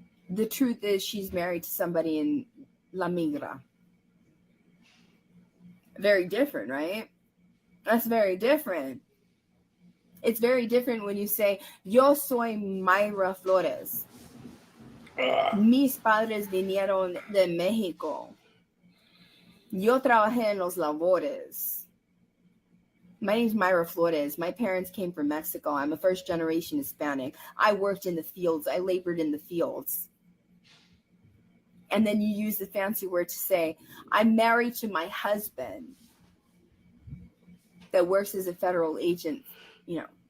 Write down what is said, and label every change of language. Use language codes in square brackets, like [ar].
[en] The truth is she's married to somebody in La Migra. Very different, right? That's very different. It's very different when you say, [es] yo soy Mayra Flores. Mis padres vinieron de México. Yo trabajé en los labores. [en] My name's Mayra Flores. My parents came from Mexico. I'm a first generation Hispanic. I worked in the fields. I labored in the fields. And then you use the fancy word to say, I'm married to my husband that works as a federal agent, you know.